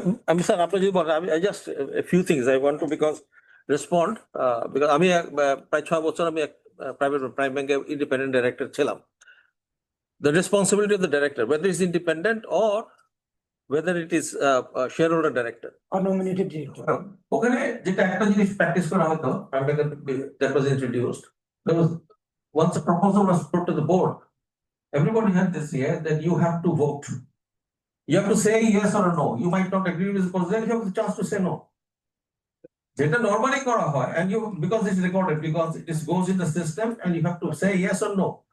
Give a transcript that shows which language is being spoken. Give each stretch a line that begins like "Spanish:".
Bangla: আমি স্যার আপনি যদি বলেন আমি
English: just few things I want to respond because
Bangla: আমি প্রায় 6 বছর আমি প্রাইভেট প্রাইম ব্যাংকে ইন্ডিপেন্ডেন্ট ডাইরেক্টর ছিলাম।
English: The responsibility of the director, whether it's independent or whether it is a shareholder director. Or nominated director.
Bangla: ওখানে যেটা একটা জিনিস প্র্যাকটিস করা হতো,
English: that was introduced. There was once a proposal was put to the board. Everybody had this year that you have to vote. You have to say yes or no. You might not agree with the proposal, you have the chance to say no.
Bangla: যেটা normally করা হয়,
English: and you because it's recorded, because it goes in the system, and you have to say yes or no.